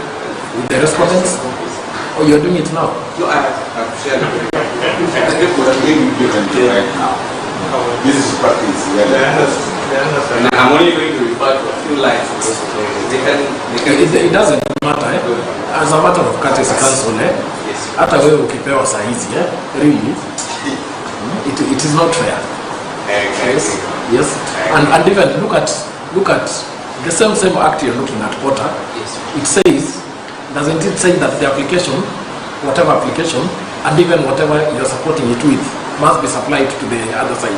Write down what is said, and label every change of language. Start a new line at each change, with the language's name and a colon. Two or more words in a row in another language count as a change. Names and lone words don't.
English: with the respondents? Or you're doing it now? No, I have shared it. Right now. This is practice. And I'm only going to refer to a few lines of those authorities. It doesn't matter. As a matter of courtesy, counsel, Yes.
Swahili: hata wewe ukipewa saa hizi, really, it is not fair.
English: Yes. Yes. And even look at the same act you're looking at, Porter. Yes. It says, doesn't it say that the application, whatever application, and even whatever you're supporting it with, must be supplied to the other side?